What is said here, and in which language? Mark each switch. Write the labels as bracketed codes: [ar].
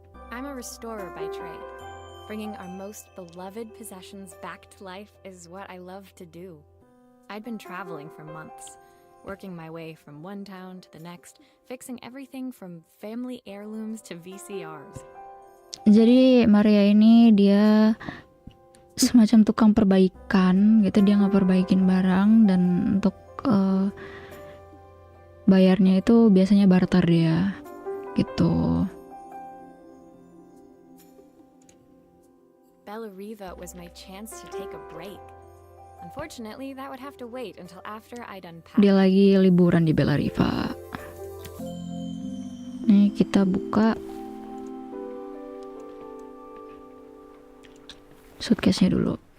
[en] I'm a restorer by trade. Bringing our most beloved possessions back to life is what I love to do. I'd been traveling for months, working my way from one town to the next, fixing everything from family heirlooms to VCRs. [id] Jadi Maria ini dia semacam tukang perbaikan gitu, dia ngeperbaikin barang, dan untuk bayarnya itu biasanya barter dia gitu. [en] Bellariva was my chance to take a break. Unfortunately, that would have to wait until after I'd unpacked. [id] Dia lagi liburan di Bellariva. Nih kita buka suitcase-nya dulu.